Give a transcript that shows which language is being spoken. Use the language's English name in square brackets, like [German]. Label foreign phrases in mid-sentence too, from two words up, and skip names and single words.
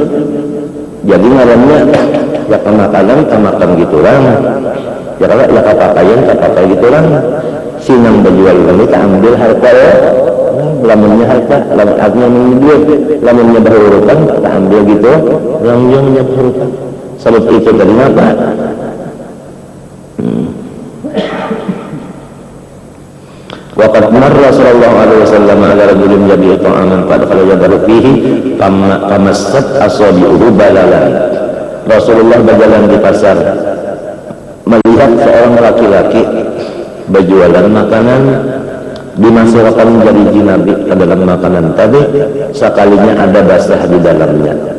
[Banjar] Jadi ngarannya ya kemakan gitu orang, ya kalau ya kapakai gitu orang. Sinang berjual beli tak ambil harta ya, lamunnya harta, lamunnya duit, lamunnya berhurupan tak ambil gitu, lamunnya berhurupan. Sebab itu tadi apa? [Arabic] وقد مر صلى الله عليه وسلم على رجل يبيع طعاما قد خلا يده فيه فمست أصابعه بللا. [Indonesian] Rasulullah berjalan di pasar melihat seorang laki-laki berjualan makanan, dimasukkan jari Nabi ke dalam makanan tadi, sekalinya ada basah di dalamnya.